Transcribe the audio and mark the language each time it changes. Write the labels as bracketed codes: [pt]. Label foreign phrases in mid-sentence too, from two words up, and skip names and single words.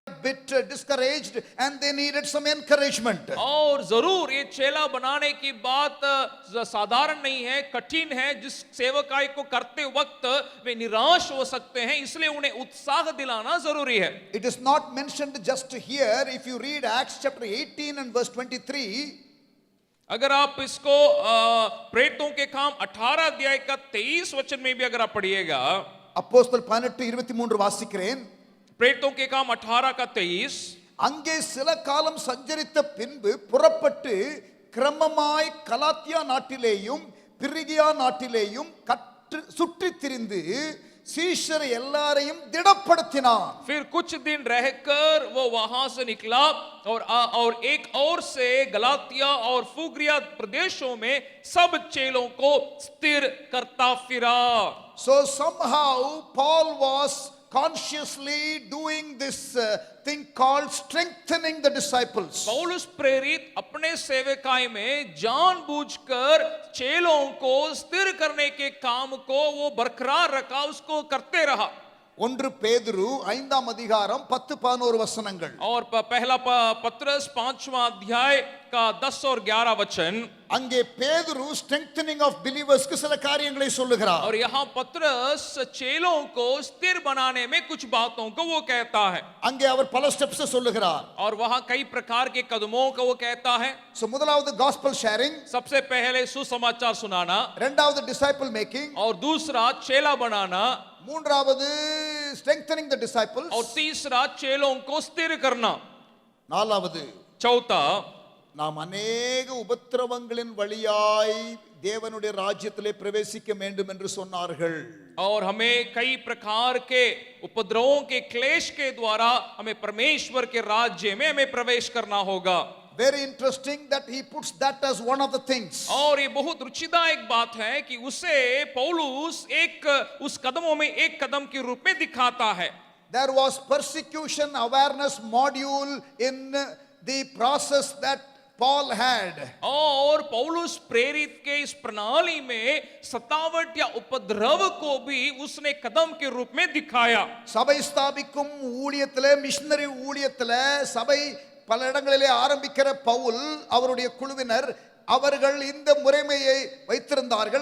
[en] bit discouraged and they needed some encouragement. [hi] और जरूर ये चेला बनाने की बात साधारण नहीं है, कठिन है। जिस सेवकाई को करते वक्त वे निराश हो सकते हैं, इसलिए उन्हें उत्साह दिलाना जरूरी है। [en] It is not mentioned just here. If you read Acts chapter 18 and verse 23, [hi] अगर आप इसको प्रेरितों के काम 18 अध्याय का 23 वचन में भी अगर आप पढ़िएगा, [ta] அப்போஸ்தலர் 18:23 வாசிக்கிறேன். [hi] प्रेरितों के काम 18 का 23, [ta] அங்கே சில காலம் சஞ்சரித்த பின்பு புறப்பட்டு கிரமமாய் கலாத்தியா நாட்டிலேயும் பிரிகியா நாட்டிலேயும் சுற்றித் திரிந்து சீஷர் எல்லாரையும் திடப்படுத்தினார். [hi] फिर कुछ दिन रहकर वो वहां से निकला और एक और से गलातिया और फुग्रिया प्रदेशों में सब चेलों को स्थिर करता फिरा। [en] So somehow Paul was consciously doing this thing called strengthening the disciples. [hi] पौलुस प्रेरित अपने सेवकाई में जानबूझकर चेलों को स्थिर करने के काम को वो बरकरार रखा, उसको करते रहा। [ta] 1 பேதுரு 5ஆம் அதிகாரம் 10-11 வசனங்கள். [hi] और पहला पत्रस 5वां अध्याय का 10 और 11 वचन, [ta] அங்கே பேதுரு [en] strengthening of believers [ta] க்கு சில காரியங்களை சொல்லுகிறார். [hi] और यहाँ पत्रस चेलों को स्थिर बनाने में कुछ बातों को वो कहता है। [ta] அங்கே அவர் பல ஸ்டெப்ஸ் சொல்லுகிறார். [hi] और वहाँ कई प्रकार के कदमों को वो कहता है। [en] So முதலாவது gospel sharing, [hi] सबसे पहले सुसमाचार सुनाना, [en] இரண்டாவது disciple making, [hi] और दूसरा चेला बनाना, [en] மூன்றாவது strengthening the disciples, [hi] और तीसरा चेलों को स्थिर करना, [ta] நாலாவது [hi] चौथा [ta] நாம் अनेक உபத்திரவங்களின் வழியாய் தேவனுடைய ராஜ்யத்திலே பிரவேசிக்க வேண்டும் என்று சொன்னார்கள். [hi] और हमें कई प्रकार के उपद्रवों के क्लेश के द्वारा हमें परमेश्वर के राज्य में हमें प्रवेश करना होगा। [en] Very interesting that he puts that as one of the things. [hi] और ये बहुत रुचिदायक बात है कि उसे पौलुस उस कदमों में एक कदम के रूप में दिखाता है। [en] There was persecution awareness module in the process that Paul had. [hi] और पौलुस प्रेरित के इस प्रणाली में सतावट या उपद्रव को भी उसने कदम के रूप में दिखाया। [ta] சபை ஸ்தாபிக்கும் ஊழியத்திலே மிஷனரி ஊழியத்திலே சபை பல இடங்களிலே ஆரம்பிக்கிற பவுல் அவருடைய குழுவினர் அவர்கள் இந்த முறைமையை வைத்திருந்தார்கள்.